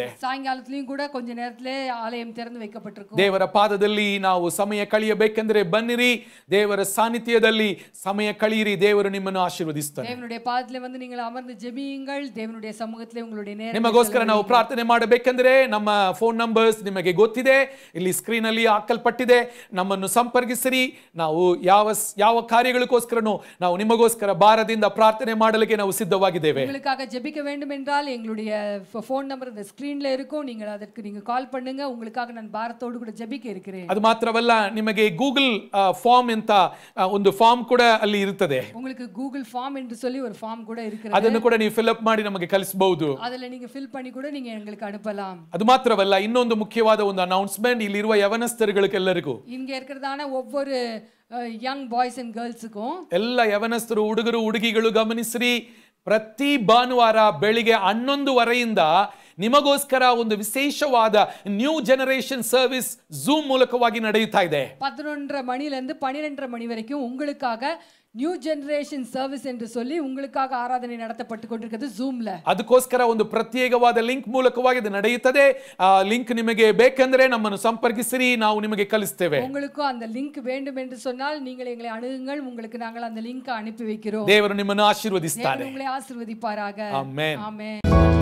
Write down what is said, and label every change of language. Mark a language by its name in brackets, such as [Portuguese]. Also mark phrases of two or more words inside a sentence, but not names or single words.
[Kannada] ಸಾಯಂಕಾಲದಲ್ಲಿಯೂ ಕೂಡ ಕೊಂಚ நேரத்திலே ಆಲಯಂ ತೆರೆದು வைக்கப்பட்டிருக்கும். ದೇವರ ಪಾದದಲ್ಲಿ ನಾವು ಸಮಯ ಕಳೆಯಬೇಕೆಂದರೆ ಬನ್ನಿರಿ. ದೇವರ ಸಾನ್ನಿಧ್ಯದಲ್ಲಿ ಸಮಯ ಸಮಯ ಕಳೆಯಿರಿ. ದೇವರು ನಿಮ್ಮನ್ನು ಆಶೀರ್ವದಿಸ್ತಾನೆ. [Tamil] தேவனுடைய பாதத்திலே வந்து நீங்கள் அமர்ந்து ஜெபியுங்கள். தேவனுடைய சமூகத்திலே உங்களுடைய நேரம் [Kannada] ನಿಮಗೋಸ್ಕರ ನಾವು ಪ್ರಾರ್ಥನೆ ಮಾಡಬೇಕೆಂದರೆ ನಮ್ಮ [English] phone numbers [Kannada] ನಿಮಗೆ ಗೊತ್ತಿದೆ, ಇಲ್ಲಿ ಸ್ಕ್ರೀನ್ ಅಲ್ಲಿ ಹಾಕಲ್ಪಟ್ಟಿದೆ. ನಮ್ಮನ್ನು ಸಂಪರ್ಕಿಸಿರಿ. ನಾವು ಯಾವ ಕಾರ್ಯಗಳಿಗೋಸ್ಕರನೂ ನಾವು ನಿಮಗೋಸ್ಕರ ಭಾರದಿಂದ ಪ್ರಾರ್ಥನೆ ಮಾಡಲಿಕ್ಕೆ ನಾವು ಸಿದ್ಧವಾಗಿದ್ದೇವೆ. [Tamil] உங்களுக்காக ஜெபிக்க வேண்டும் என்றால் எங்களுடைய [English] phone number [Tamil] இந்த ஸ்கிரீன்ல இருக்கும். நீங்கள் அதற்கு நீங்க கால் பண்ணுங்க. உங்களுக்காக நான் பாரத்தோடு கூட ஜெபிக்க இருக்கிறேன். [Kannada] ಅದು ಮಾತ್ರವಲ್ಲ, ನಿಮಗೆ ಗೂಗಲ್ ಫಾರ್ಮ್ ಅಂತ ಒಂದು ಫಾರ್ಮ್ ಕೂಡ ಅಲ್ಲಿ ಇರುತ್ತದೆ. [Tamil] உங்களுக்கு கூகுள் ஃபார்ம் என்று சொல்லி ஒரு ஃபார்ம் கூட இருக்கிறது. [Kannada] ಅದನ್ನು ಕೂಡ ನೀವು [English] fill up [Kannada] ಮಾಡಿ ನಮಗೆ ಕಳಿಸಬಹುದು. [Tamil] ಅದನ್ನ நீங்க ஃபில் பண்ணி கூட நீங்க எங்களுக்கு அனுப்பலாம். [Kannada] ಅದು ಮಾತ್ರವಲ್ಲ, ಇನ್ನೊಂದು ಮುಖ್ಯವಾದ ಒಂದು ಅನೌನ್ಸ್ಮೆಂಟ್ ಇಲ್ಲಿರುವ ಯವನಸ್ಥರುಗಳಿಗೆಲ್ಲರಿಗೂ, [Tamil] இங்க இருக்கிறதான ஒவ்வொரு [English] young boys and girls, [Kannada] ಎಲ್ಲ ಯವನಸ್ಥರು, ಹುಡುಗರು ಹುಡುಗಿಗಳು ಗಮನಿಸಿರಿ. ಪ್ರತಿ ಭಾನುವಾರ ಬೆಳಿಗ್ಗೆ 11:30 ನಿಮಗೋಸ್ಕರ ಒಂದು ವಿಶೇಷವಾದ ನ್ಯೂ ಜನರೇಷನ್ ಸರ್ವಿಸ್ ಝೂಮ್ ಮೂಲಕವಾಗಿ ನಡೆಯುತ್ತಾ ಇದೆ. [Tamil] 11:30 மணிலிருந்து 12:30 மணி வரைக்கும் உங்களுக்காக நியூ ஜெனரேஷன் சர்வீஸ் என்று சொல்லி உங்களுக்காக ஆராதனை நடத்தப்பட்டு கொண்டிருக்கிறது ஜூம்ல. [Kannada] ಅದಕ್ಕೋಸ್ಕರ ಒಂದು ಪ್ರತ್ಯೇಕವಾದ ಲಿಂಕ್ ಮೂಲಕವಾಗಿ ಇದು ನಡೆಯುತ್ತದೆ. ಆ ಲಿಂಕ್ ನಿಮಗೆ ಬೇಕೆಂದರೆ ನಮ್ಮನ್ನು ಸಂಪರ್ಕಿಸಿರಿ, ನಾವು ನಿಮಗೆ ಕಳಿಸುತ್ತೇವೆ. [Tamil] உங்களுக்கு அந்த லிங்க் வேண்டும் என்று சொன்னால் நீங்கள் எங்களை அணுகுங்கள். உங்களுக்கு நாங்கள் அந்த லிங்க் அனுப்பி வைக்கிறோம். [Kannada] ದೇವರು ನಿಮ್ಮನ್ನು ಆಶೀರ್ವದಿಸುತ್ತಾನೆ. [Tamil] தேவன் உங்களை ஆசீர்வதிப்பாராக. [Kannada] ಆಮೆನ್. [Tamil] ஆமென்.